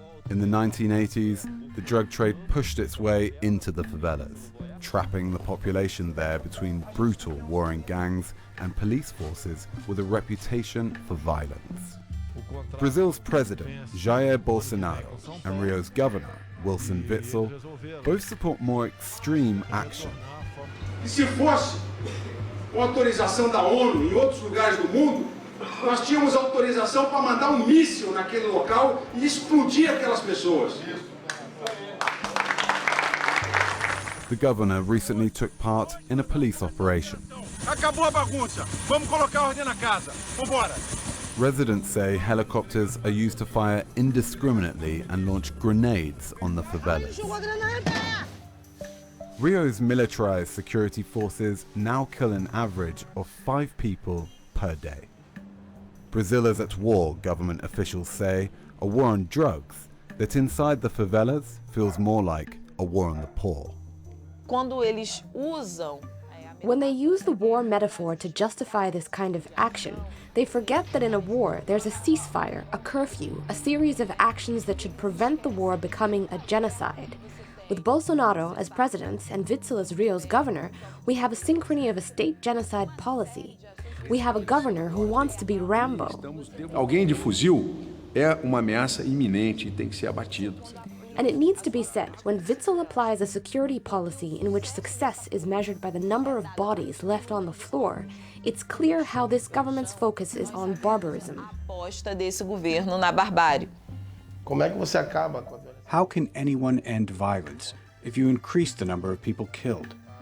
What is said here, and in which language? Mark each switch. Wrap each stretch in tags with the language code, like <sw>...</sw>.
<en>In the 1980s, the drug trade pushed its way into the favelas, trapping the population there between brutal warring gangs and police forces with a reputation for violence. Brazil's president, Jair Bolsonaro, and Rio's governor, Wilson Witzel, both support more extreme action.</en> <pt>E se fosse com autorização da ONU em outros lugares do mundo, nós tínhamos autorização para mandar míssil naquele local e explodir aquelas pessoas.</pt> <en>The governor recently took part in a police operation.</en> <pt>Acabou a bagunça. Vamos colocar ordem na casa. Vambora.</pt> <en>Residents say helicopters are used to fire indiscriminately and launch grenades on the favelas. Rio's militarized security forces now kill an average of 5 people per day. Brazil is at war, government officials say, a war on drugs that inside the favelas feels more like a war on the poor. When they use the war metaphor to justify this kind of action, they forget that in a war there's a ceasefire, a curfew, a series of actions that should prevent the war becoming a genocide. With Bolsonaro as president and Witzel as Rio's governor, we have a synchrony of a state genocide policy. We have a governor who wants to be Rambo.</en> <pt>Alguém de fuzil é uma ameaça iminente e tem que ser abatido.</pt> <en>And it needs to be said, when Witzel applies a security policy in which success is measured by the number of bodies left on the floor, it's clear how this government's focus is on barbarism. How can anyone end violence if you increase the number of people killed?</en>